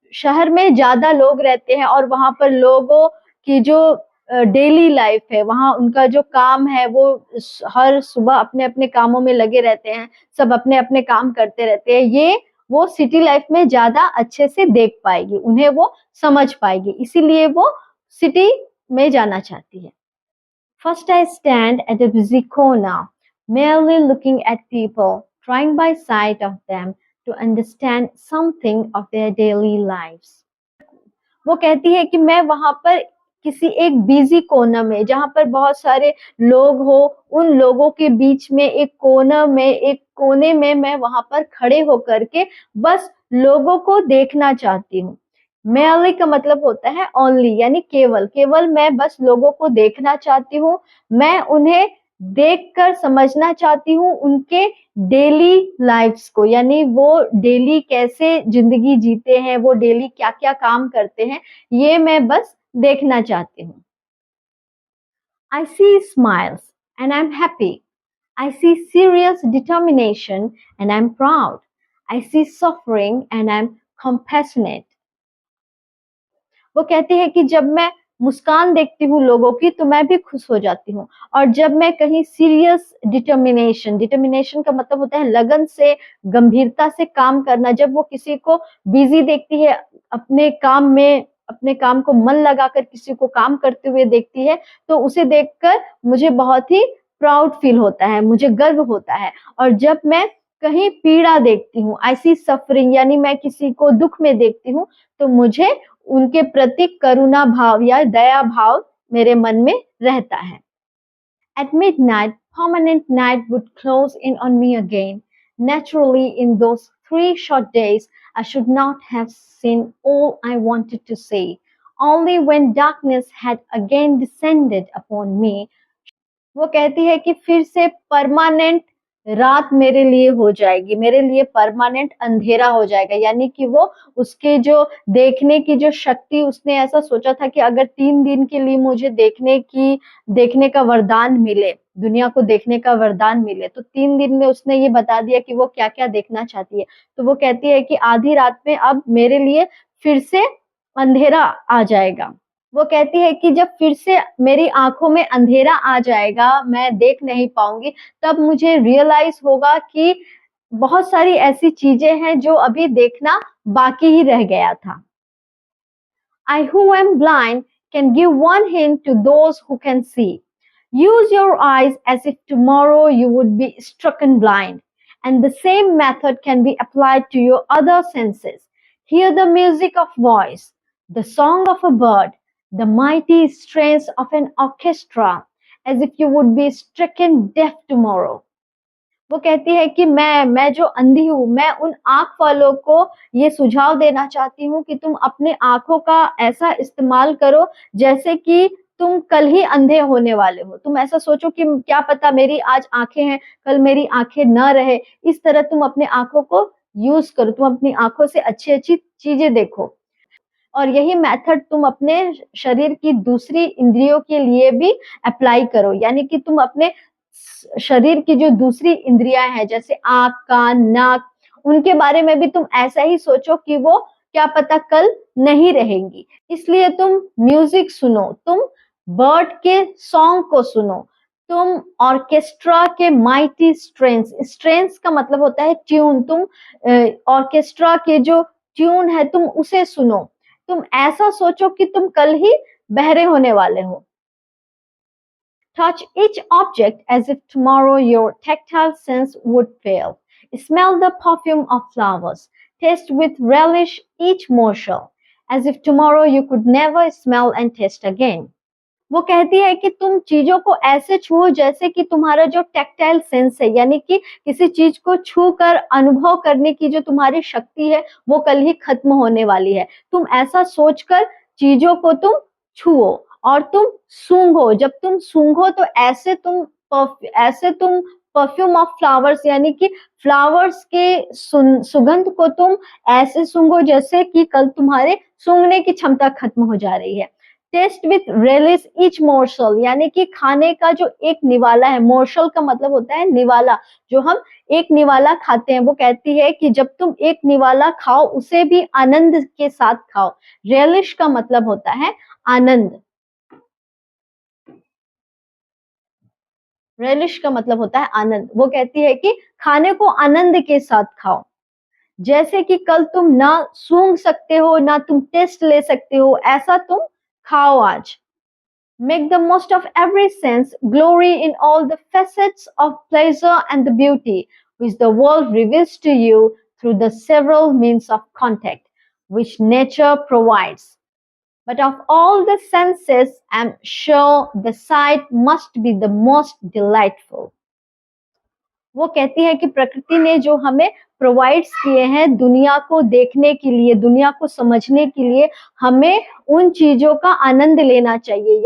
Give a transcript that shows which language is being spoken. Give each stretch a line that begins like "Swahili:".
Hindi: शहर में ज्यादा लोग रहते हैं और वहां पर लोगों की जो डेली लाइफ है, वहां उनका जो काम है, वो हर सुबह अपने अपने कामों में लगे रहते हैं, सब अपने अपने काम करते रहते हैं। ये वो सिटी लाइफ में ज्यादा अच्छे से देख पाएगी, उन्हें वो समझ पाएगी, इसीलिए वो सिटी में जाना चाहती है।
English: First I stand at a busy corner, merely looking at people, trying by sight of them to understand something of their daily lives.
Hindi: वो कहती है कि मैं वहां पर किसी एक बिजी कोना में, जहां पर बहुत सारे लोग हो, उन लोगों के बीच में एक कोने में मैं वहां पर खड़े होकर के बस लोगों को देखना चाहती हूँ। merely का मतलब होता है only, यानी केवल मैं बस लोगों को देखना चाहती हूँ। मैं उन्हें देखकर समझना चाहती हूँ उनके डेली लाइफ्स को, यानी वो डेली कैसे जिंदगी जीते हैं, वो डेली क्या क्या काम करते हैं, ये मैं बस देखना चाहती हूँ।
English: I see smiles and I'm happy. I see serious determination and I'm proud. I see suffering and I'm compassionate.
Hindi: वो कहती है कि जब मैं मुस्कान देखती हूँ लोगों की तो मैं भी खुश हो जाती हूँ, और जब मैं कहीं सीरियस डिटर्मिनेशन का मतलब होता है लगन से, गंभीरता से काम करना, जब वो किसी को बिजी देखती है, अपने काम में, अपने काम को मन लगाकर किसी को काम करते हुए देखती है, तो उसे देखकर मुझे बहुत ही प्राउड फील होता है, मुझे गर्व होता है। और जब मैं कहीं पीड़ा देखती हूँ,
English: I see suffering,
Hindi: यानी मैं किसी को दुख में देखती हूँ, तो मुझे उनके प्रति करुणा भाव या दया भाव मेरे मन में रहता है।
English: At midnight, permanent night would close in on me again. Naturally, in those 3 short days, I should not have seen all I wanted to see. Only when darkness had again descended upon me,
Hindi: वो कहती है कि फिर से permanent रात मेरे लिए हो जाएगी, मेरे लिए परमानेंट अंधेरा हो जाएगा, यानी कि वो उसके जो देखने की जो शक्ति, उसने ऐसा सोचा था कि अगर 3 दिन के लिए मुझे देखने का वरदान मिले, दुनिया को देखने का वरदान मिले, तो 3 दिन में उसने ये बता दिया कि वो क्या क्या देखना चाहती है। तो वो कहती है कि आधी रात में अब मेरे लिए फिर से अंधेरा आ जाएगा। वो कहती है कि जब फिर से मेरी आंखों में अंधेरा आ जाएगा, मैं देख नहीं पाऊंगी, तब मुझे रियलाइज होगा कि बहुत सारी ऐसी चीजें हैं जो अभी देखना बाकी ही रह गया था।
English: I who am blind can give one hint to those who can see. Use your eyes as if tomorrow you would be stricken blind, and the same method can be applied to your other senses. Hear the music of voice, the song of a bird, the mighty strains of an orchestra, as if you would be stricken deaf tomorrow.
Hindi: वो कहती है कि मैं जो अंधी हूँ, मैं उन आंख वालों को ये सुझाव देना चाहती हूँ कि तुम अपने आंखों का ऐसा इस्तेमाल करो जैसे कि तुम कल ही अंधे होने वाले हो। तुम ऐसा सोचो कि क्या पता मेरी आज आंखें हैं, कल मेरी आंखें न रहे। इस तरह तुम अपने आंखों को यूज करो, तुम अपनी आंखों से अच्छी अच्छी चीजें देखो। और यही मेथड तुम अपने शरीर की दूसरी इंद्रियों के लिए भी अप्लाई करो, यानी कि तुम अपने शरीर की जो दूसरी इंद्रियां हैं, जैसे आंख, कान, नाक, उनके बारे में भी तुम ऐसा ही सोचो कि वो क्या पता कल नहीं रहेंगी। इसलिए तुम म्यूजिक सुनो, तुम बर्ड के सॉन्ग को सुनो, तुम ऑर्केस्ट्रा के माइटी स्ट्रेन्स का मतलब होता है ट्यून, तुम ऑर्केस्ट्रा के जो ट्यून है तुम उसे सुनो। तुम ऐसा सोचो कि तुम कल ही बहरे होने वाले हो।
English: Touch each object as if tomorrow your tactile sense would fail. Smell the perfume of flowers. Taste with relish each morsel. as if tomorrow you could never smell and taste again.
Hindi: वो कहती है कि तुम चीजों को ऐसे छुओ जैसे कि तुम्हारा जो टैक्टाइल सेंस है, यानी कि किसी चीज को छू कर अनुभव करने की जो तुम्हारी शक्ति है वो कल ही खत्म होने वाली है। तुम ऐसा सोचकर चीजों को तुम छुओ और तुम सूंघो। जब तुम सूंघो तो ऐसे तुम
English: perfume of flowers,
Hindi: यानी कि फ्लावर्स के सुगंध को तुम ऐसे सूंघो जैसे कि कल तुम्हारे सूंघने की क्षमता खत्म हो जा रही है।
English: taste with relish each morsel,
Hindi: यानी कि खाने का जो एक निवाला है, मोर्सल का मतलब होता है निवाला, जो हम एक निवाला खाते हैं। वो कहती है कि जब तुम एक निवाला खाओ उसे भी आनंद के साथ खाओ। रेलिश का मतलब होता है आनंद। रेलिश का मतलब होता है आनंद। वो कहती है कि खाने को आनंद के साथ खाओ, जैसे कि कल तुम ना सूंघ सकते हो ना तुम टेस्ट ले सकते हो, ऐसा तुम खाओ आज।
English: Make the most of every sense, glory in all the facets of pleasure and the beauty which the world reveals to you through the several means of contact which nature provides. But of all the senses, I'm sure the sight must be the most delightful.
Hindi: वो कहती है कि प्रकृति ने जो हमें provides किए हैं दुनिया को देखने के लिए, दुनिया को समझने के लिए, हमें उन चीजों का आनंद लेना चाहिए।